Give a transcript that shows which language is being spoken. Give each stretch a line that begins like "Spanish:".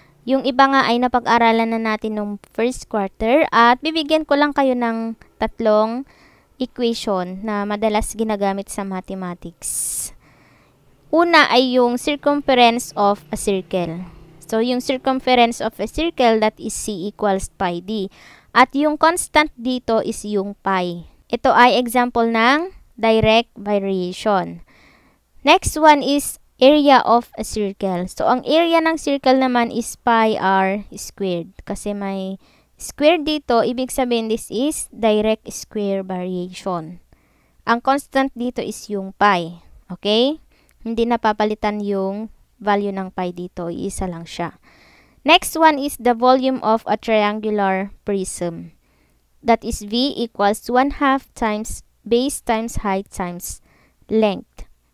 Filipino: Yung iba nga ay napag-aralan na natin nung first quarter at bibigyan ko lang kayo ng 3 equation na madalas ginagamit sa mathematics. Una ay yung circumference of a circle.
English: So, yung circumference of a circle, that is C equals pi d.
Filipino: At yung constant dito is yung pi. Ito ay
English: example ng direct variation. Next one is area of a circle.
Filipino: So, ang area ng circle naman
English: is pi r squared.
Filipino: Kasi may square dito, ibig sabihin
English: this is direct square variation.
Filipino: Ang constant dito is yung pi. Okay? Hindi napapalitan yung value ng pi dito. Iisa lang siya.
English: Next one is the volume of a triangular prism. That is V equals 1/2 times base times height times length.